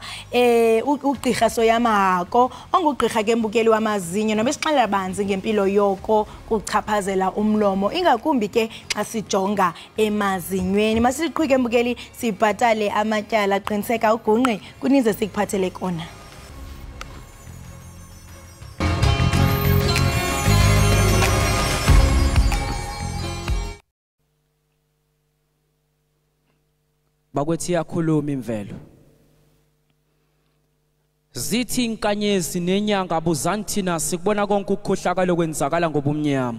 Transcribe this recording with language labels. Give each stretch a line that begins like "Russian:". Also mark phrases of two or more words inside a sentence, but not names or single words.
Xhosa: Ugqirha Soyama hako ongugqirha ke mbukeli wamazinyo nobesixelela banzi ngempilo yoko kuchaphazela umlomo, ingakumbi ke xa sijonga emazinyweni. Masiqhubeke mbukeli sibhatale amatyala, qiniseka ugungqe kuninzi sikuphathele kona.
Zulu: Bakwethi yakhuluma imvelo. Zithi inkanyezi nenyanga abuzani thina sikubona konke ukukhohlakala okwenzakala ngobumnyama.